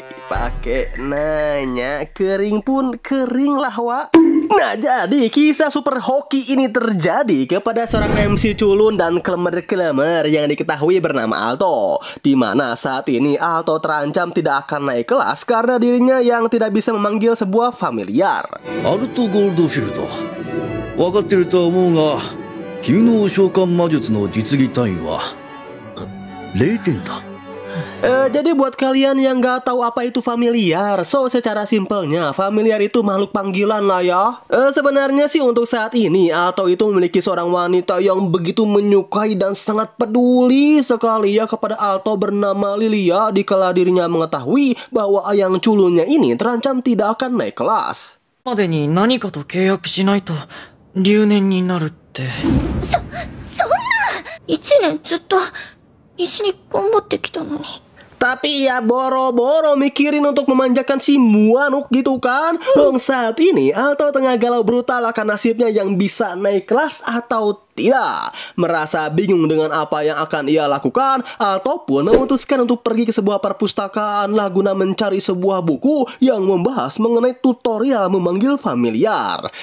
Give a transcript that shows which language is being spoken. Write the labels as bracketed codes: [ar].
[id] Pakai nanya, kering pun kering lah, Wak. Nah, jadi kisah super hoki ini terjadi kepada seorang MC culun dan klemer-klemer yang diketahui bernama Alto, di mana saat ini Alto terancam tidak akan naik kelas karena dirinya yang tidak bisa memanggil sebuah familiar. [ja] Alto Goldfield, 分かってると思うが、君の召喚魔術の実技単位は0点だ。 [id] Jadi buat kalian yang nggak tahu apa itu familiar, so secara simpelnya familiar itu makhluk panggilan lah ya. Sebenarnya sih untuk saat ini Alto itu memiliki seorang wanita yang begitu menyukai dan sangat peduli sekali ya kepada Alto bernama Lilia, dikala dirinya mengetahui bahwa ayang culunnya ini terancam tidak akan naik kelas. [ja] までに何かと契約しないと留年になるって。そんな1年ずっと一緒に頑張ってきたのに。 [id] Tapi ya boro-boro mikirin untuk memanjakan si Muanuk gitu kan. Long saat ini Alto tengah galau brutal akan nasibnya yang bisa naik kelas atau tidak. Merasa bingung dengan apa yang akan ia lakukan, Alto pun memutuskan untuk pergi ke sebuah perpustakaan lah guna mencari sebuah buku yang membahas mengenai tutorial memanggil familiar.